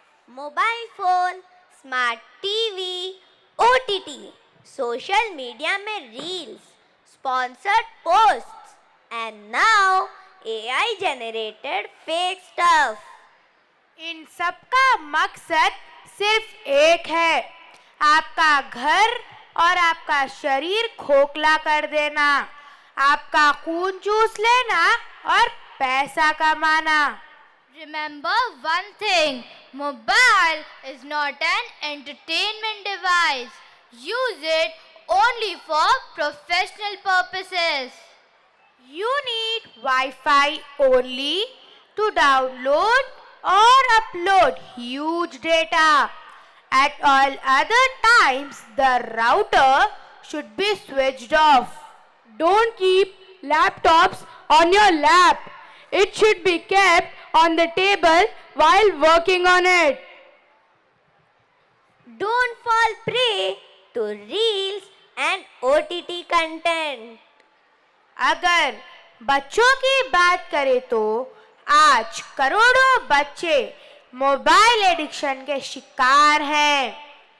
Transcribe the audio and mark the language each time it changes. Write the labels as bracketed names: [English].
[English] Mobile phone, smart TV, OTT, social media में reels, sponsored posts and now AI generated fake stuff. [Hindi] इन सबका मकसद सिर्फ एक है, आपका घर और आपका शरीर खोखला कर देना, आपका खून चूस लेना और पैसा कमाना. [English] Remember one thing, mobile is not an entertainment device. Use it only for professional purposes. You need Wi-Fi only to download or upload huge data. At all other times, the router should be switched off. Don't keep laptops on your lap. It should be kept on the table while working on it. Don't fall prey to reels and OTT content. [Hindi] अगर बच्चों की बात करें तो आज करोड़ों बच्चे mobile addiction के शिकार हैं.